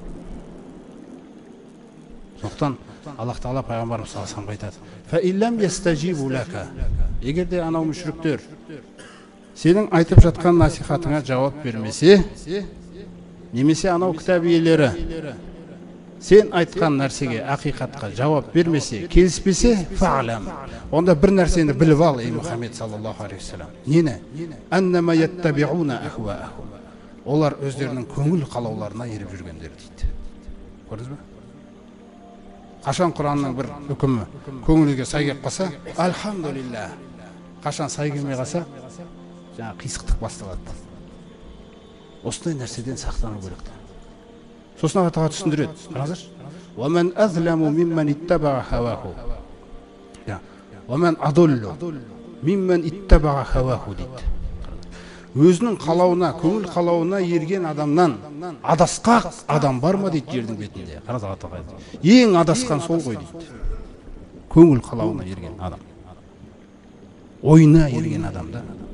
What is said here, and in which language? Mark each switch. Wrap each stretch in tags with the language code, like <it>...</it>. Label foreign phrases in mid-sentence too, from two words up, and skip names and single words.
<kk>Сондықтан Аллах Тағала Пайғамбарымыз</kk> <ar>صلى الله عليه</ar> <kk>айтады:</kk> <ar>"فإن لم يستجيبوا لك".</ar> <kk>Егер де анау мүшриктер сенің айтып жатқан насихатыңа жауап бермесе, немесе анау кітап иелері сен айтқан нәрсеге, ақиқатқа жауап бермесе, келіспесе, фа'лам. Онда бір нәрсені біліп ал, ей Мұхаммед</kk> <ar>صلى الله عليه وسلم.</ar> <kk>Нені?</kk> <ar>أنما يتبعون أهواءهم.</ar> <kk>Олар өздерінің көңіл қалауларына еріп жүргендер дейді. Көрдіңіз бе? Қашан Құранның бір үкімі көңілге сай келіп қалса, альхамдулилlah. Қашан сай келмей қалса, жаңа қисықтық басталады. Осындай нәрседен сақтану керек. Сосын Алла Тағала түсіндіреді. Қараңыздаршы.</kk> <ar>وَمَنْ أَظْلَمُ مِمَّنِ اتَّبَعَ هَوَاهُ. وَمَنْ أَضُلُّ مِمَّنْ اتَّبَعَ هَوَاهُ дейді.</ar> <kk>Өзінің қалауына, көңіл қалауына ерген адамнан адасқақ адам бар ма дейді жердің бетінде. Қараңыз Алла Тағала. Ең адасқан сол ғой дейді. Көңіл қалауына ерген адам. Ойына ерген адамда.</kk>